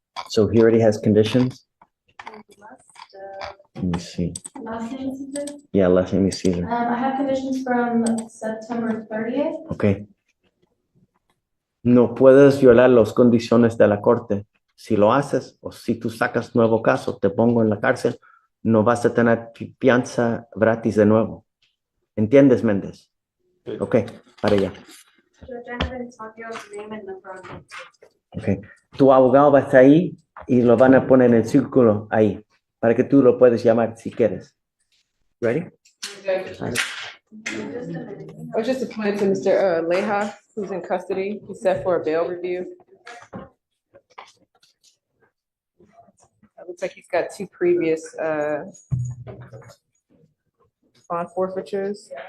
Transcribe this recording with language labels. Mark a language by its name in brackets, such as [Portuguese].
[English] So he already has conditions? He must, Let me see. last name Caesar? Yeah, last name is Caesar. I have conditions from September 30th. Ok. [Spanish] No puedes violar las condiciones de la corte. Si lo haces o si tú sacas nuevo caso, te pongo en la cárcel, no vas a tener fianza gratis de nuevo. ¿Entiendes, Méndez? Ok, para allá. [English] Judge, I have Antonio's name in the front. Ok. [Spanish] Tu abogado va a estar ahí y lo van a poner en el círculo ahí para que tú lo puedes llamar si quieres. [English] Ready? I was just appointed to Mr. Leha, who's in custody. He's set for a bail review. It looks like he's got 2 previous bond forfeitures.